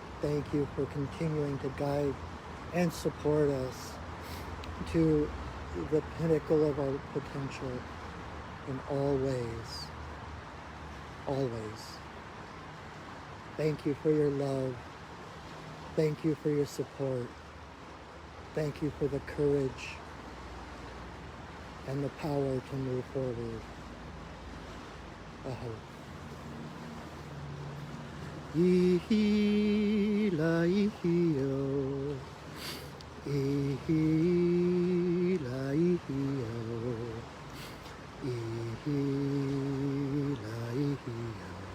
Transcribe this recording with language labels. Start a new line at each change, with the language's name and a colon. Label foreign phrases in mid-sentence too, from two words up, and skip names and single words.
English: Thank you for continuing to guide and support us to the pinnacle of our potential in all ways. Always. Thank you for your love. Thank you for your support. Thank you for the courage and the power to move forward. Aho. Ihi la ihi o. Ihi la ihi o. Ihi la ihi o.